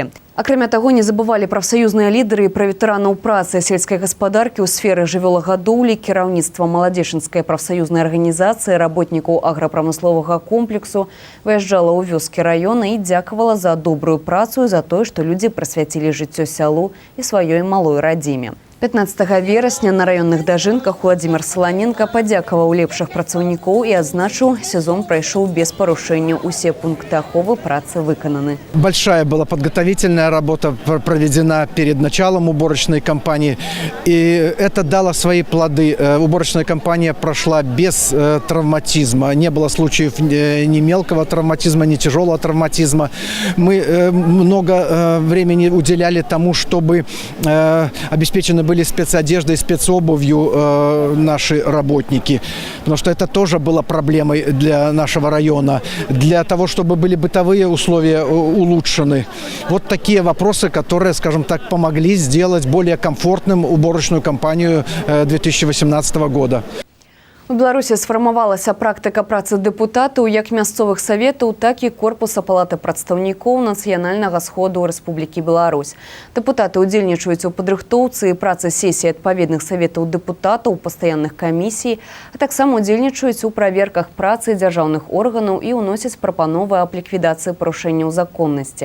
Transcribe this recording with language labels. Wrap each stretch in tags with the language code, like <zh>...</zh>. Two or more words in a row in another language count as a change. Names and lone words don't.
<be>Акрамя таго, не забывалі прафсаюзныя лідары і пра ветэранаў працы сельскай гаспадаркі ў сферы жывёлагадоўлі, кіраўніцтва Маладзечанскай прафсаюзнай арганізацыі, работнікаў аграпрамысловага комплексу выязджала ў вёскі раёна і дзякавала за добрую працу і за тое, што людзі прысвяцілі жыццё сялу і сваёй малой радзіме. 15 верасня на раённых дажынках Владимир Солоненко падзякаваў лепшых працаўнікоў і адзначыў, сезон прайшоў без парушэнняў. Усе пункты аховы працы выкананы.</be> <ru>Большая была подготовительная работа проведена перед началом уборочной кампании, и это дало свои плоды. Уборочная кампания прошла без травматизма. Не было случаев ни мелкого травматизма, ни тяжелого травматизма. Мы много времени уделяли тому, чтобы обеспечены были спецодеждой, спецобувью наши работники, потому что это тоже было проблемой для нашего района, для того, чтобы были бытовые условия улучшены. Вот такие вопросы, которые, скажем так, помогли сделать более комфортным уборочную кампанию 2018 года.</ru> <be>У Беларусі сфармавалася практыка працы дэпутатаў як мясцовых саветаў, так і корпуса палаты прадстаўнікоў Нацыянальнага сходу Рэспублікі Беларусь. Дэпутаты ўдзельнічаюць у падрыхтоўцы і працы сесій адпаведных саветаў дэпутатаў, пастаянных камісій, а таксама ўдзельнічаюць у праверках працы дзяржаўных органаў і ўносяць прапановы аб ліквідацыі парушэнняў законнасці.</be>